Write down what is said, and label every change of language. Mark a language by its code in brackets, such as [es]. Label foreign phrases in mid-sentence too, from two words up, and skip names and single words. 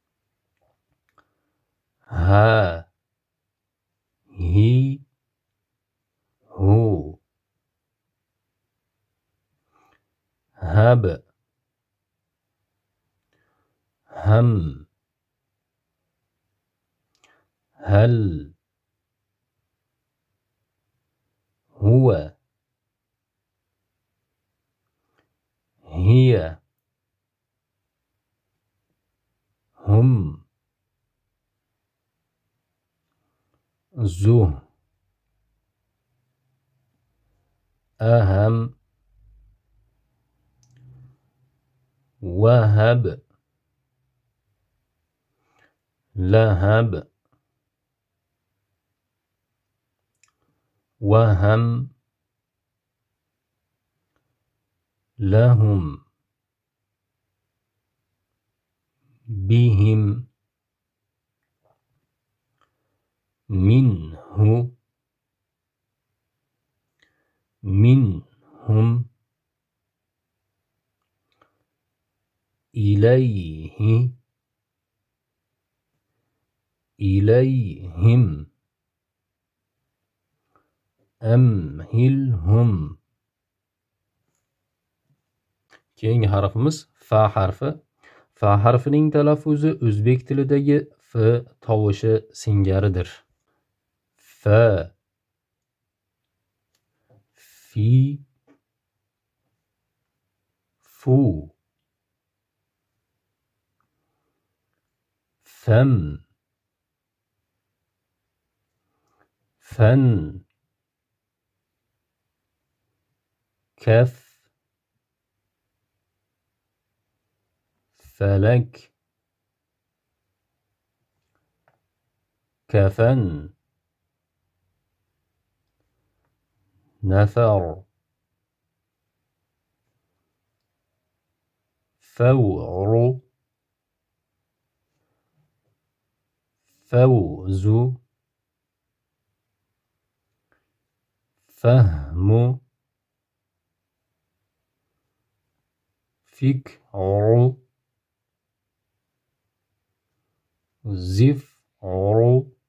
[ar] هَ، هِ، هُ، هَب، هَم, هل, هو، هي، هم, زه، أهم، وهب, لهب, وهم لهم بهم منه منهم إليه إليهم أمهلهم. [uz] Keyingi harfimiz fa harfi. Fa harfining talaffuzi o'zbek tilidagi f tovushi singaridir. [ar] فَ، فِ، فُ، فم، فن، كف, فلك، كفن، نفر، فور، فوز، فهم، فكر، زفر،